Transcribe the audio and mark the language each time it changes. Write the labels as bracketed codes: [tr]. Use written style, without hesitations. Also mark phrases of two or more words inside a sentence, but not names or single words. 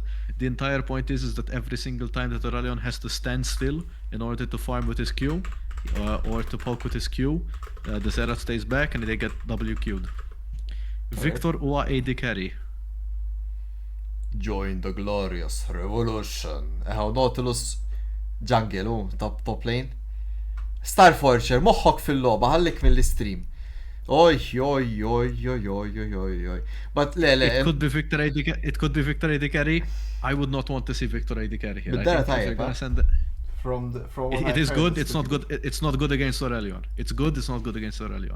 [en] The entire point is that every single time that Aurelion has to stand still in order to farm with his Q, or to poke with his Q, the Zerat stays back and they get W Q'd. Victor Ua AD carry. Join the glorious revolution. Nautilus jungle, top lane. [mt] Starforger, moħħok fil-loba, ħallik mill-stream. [en] Oj. But It could be Victor AD it could be Victor AD carry. I would not want to see Victor AD carry here. But I that think if type, they're gonna huh? send from what it I've is heard, good, it's not good. It's not good against Aurelion. It's good, it's not good against Aurelion.